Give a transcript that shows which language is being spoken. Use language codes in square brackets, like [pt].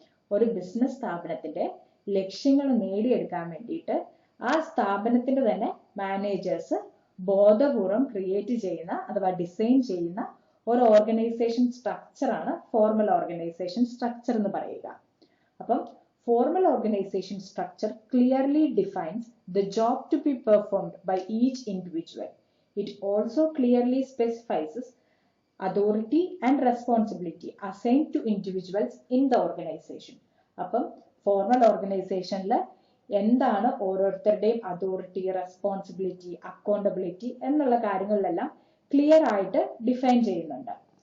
[ml] ഒരു ബിസിനസ് സ്ഥാപനത്തിന്റെ ലക്ഷ്യങ്ങൾ നേടിയെടുക്കാൻ വേണ്ടിയിട്ട് ആ സ്ഥാപനത്തിന്റെ തന്നെ മാനേജേഴ്സ് ബോധപൂർവം ക്രിയേറ്റ് ചെയ്യുന്ന അഥവാ ഡിസൈൻ ചെയ്യുന്ന ഒരു ഓർഗനൈസേഷൻ സ്ട്രക്ചർ ആണ് ഫോർമൽ ഓർഗനൈസേഷൻ സ്ട്രക്ചർ എന്ന് പറയുക. [en] അപ്പം formal organization structure clearly defines the job to be performed by each individual. It also clearly specifies authority and responsibility assigned to individuals in the organization. [ml] അപ്പം formal ഓർഗനൈസേഷനിൽ എന്താണ് ഓരോരുത്തരുടെയും authority, responsibility, accountability എന്നുള്ള കാര്യങ്ങളിലെല്ലാം clear ആയിട്ട് define ചെയ്യുന്നുണ്ട്.